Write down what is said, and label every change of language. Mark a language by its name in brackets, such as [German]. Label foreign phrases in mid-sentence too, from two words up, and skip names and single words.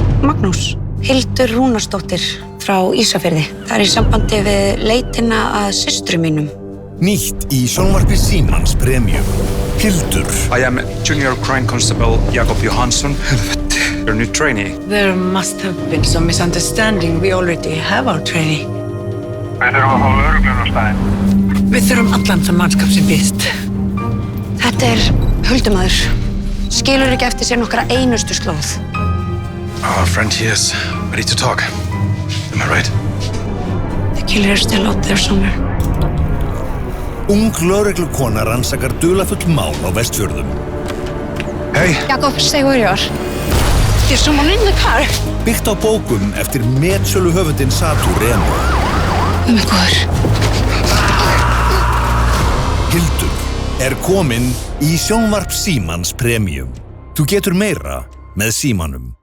[Icelandic] Magnús. Hildur Rúnarsdóttir frá Ísafirði. Það í sambandi við leitina að systrum mínum. Nýtt í sjónvarpi Símans Premium. Hildur. [English] I am Junior Crime Constable Jakob Johansson. Your new trainee. There must have been some misunderstanding. We already have our trainee. [Icelandic] Við þurfum að fá lögregluna á staðinn. Við þurfum allan þann mannskap sem býðst. Þetta Huldumaður. Skilur ekki eftir sér nokkra einustu slóð. [English] Our friend here is ready to talk. Am I right? The killer is still out there somewhere. [Icelandic] Ung lögreglukona rannsakar dularfull mál á Vestfjörðum. [English] Hey. Jakob, say where you are. There's someone in the car. [Icelandic] Byggt á bókum eftir metsölu höfundinn Satu Remo. Góður. Hildur komin í sjónvarp Símans Premium. Þú getur meira með Símanum.